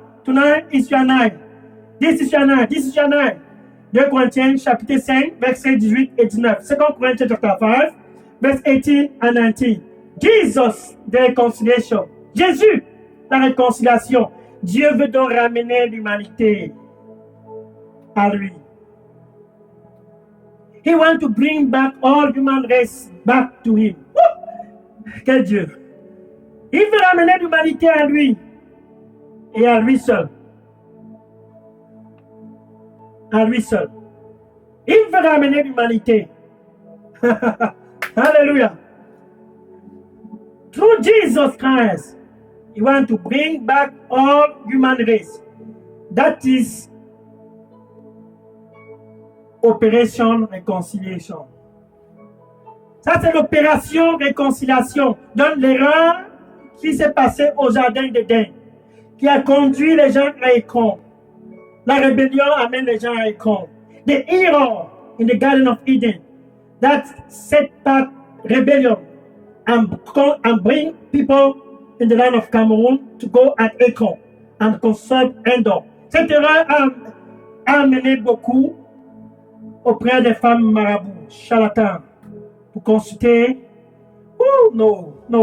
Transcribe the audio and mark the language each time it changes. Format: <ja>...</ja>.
<en>Tonight is your night. This is your night. This is your night.</en> <fr>2 Corinthiens chapitre 5, versets 18 et 19.</fr> <en>2 Corinthians chapter 5, verse 18 and 19. Jesus, the reconciliation.</en> <fr>Jésus, la réconciliation. Dieu veut donc ramener l'humanité à lui.</fr> <en>He wants to bring back all human race back to him.</en> <fr>Quel Dieu! Il veut ramener l'humanité à lui et à lui seul. À lui seul. Il veut ramener l'humanité.</fr> <en>Hallelujah. Through Jesus Christ, He wants to bring back all human race. That is Operation Reconciliation.</en> <fr>Ça, c'est l'opération réconciliation. Donc, l'erreur qui s'est passée au jardin d'Éden, qui a conduit les gens à Écron. La rébellion amène les gens à Écron.</fr> <en>The error in the Garden of Eden that set back rebellion and bring people in the land of Cameroon to go at Écron and consult Endor.</en> <fr>Cette erreur a amené beaucoup auprès des femmes marabouts, charlatans, pour consulter. Oh non.</fr>